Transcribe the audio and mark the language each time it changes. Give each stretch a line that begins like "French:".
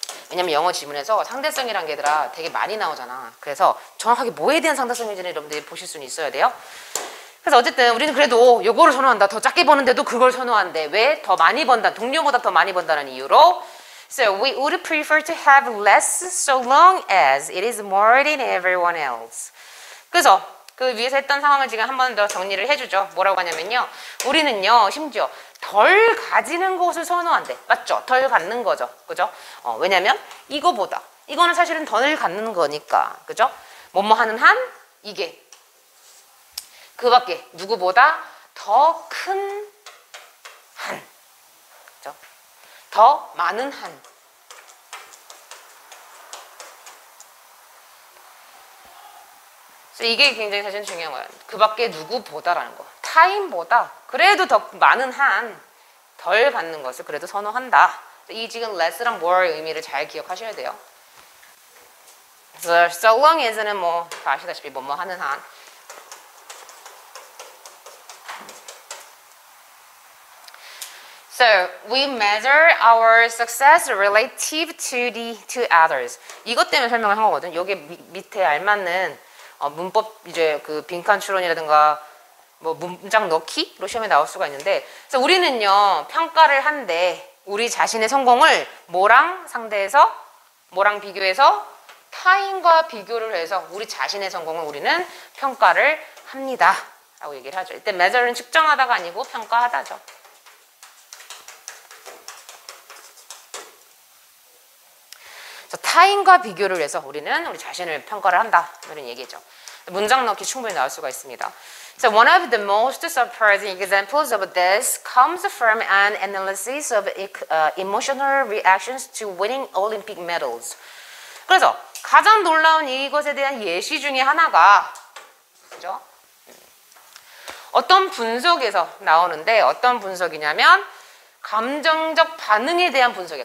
Korean: 왜냐면 영어 지문에서 상대성이란 게 얘들아 되게 많이 나오잖아. 그래서 정확하게 뭐에 대한 상대성인지는 여러분들이 보실 수는 있어야 돼요. 그래서 어쨌든 우리는 그래도 요거를 선호한다. 더 작게 버는데도 그걸 선호한대. 왜? 더 많이 번다. 동료보다 더 많이 번다는 이유로.
English: So we would prefer to have less so long as it is more than everyone else.
Korean: 그래서 그 위에서 했던 상황을 지금 한 번 더 정리를 해주죠. 뭐라고 하냐면요. 우리는요. 심지어 덜 가지는 것을 선호한대. 맞죠? 덜 갖는 거죠. 그죠? 왜냐면 이거보다 이거는 사실은 덜 갖는 거니까. 그죠? 뭐뭐 하는 한 이게 그 밖에 누구보다 더 큰 한. 그죠? 더 많은 한. 그래서 이게 굉장히 사실 중요한 거야. 그 밖에 누구보다라는 거. 타인보다 그래도 더 많은 한 덜 갖는 것을 그래도 선호한다. 이 지금 less랑 more의 의미를 잘 기억하셔야 돼요. 그래서 so long as는 뭐 다 아시다시피 뭐뭐 하는 한.
English: So we measure our success relative to others.
Korean: 이것 때문에 설명을 한 거거든. 여기 밑에 알맞는 문법 이제 그 빈칸 추론이라든가 뭐 문장 넣기로 시험에 나올 수가 있는데, 그래서 우리는요 평가를 한데 우리 자신의 성공을 뭐랑 상대해서 뭐랑 비교해서 타인과 비교를 해서 우리 자신의 성공을 우리는 평가를 합니다 라고 얘기를 하죠. 이때 measure는 측정하다가 아니고 평가하다죠. 타인과 비교를 해서 우리는 우리 자신을 평가를 한다 이런 얘기죠. 문장 넣기 충분히 나올 수가 있습니다.
English: So one of the most surprising examples of this comes from an analysis of emotional reactions to winning Olympic medals.
Korean: 그래서 가장 놀라운 이것에 대한 예시 중에 하나가 그죠? 어떤 분석에서 나오는데 어떤 분석이냐면 감정적 반응에 대한 분석이야.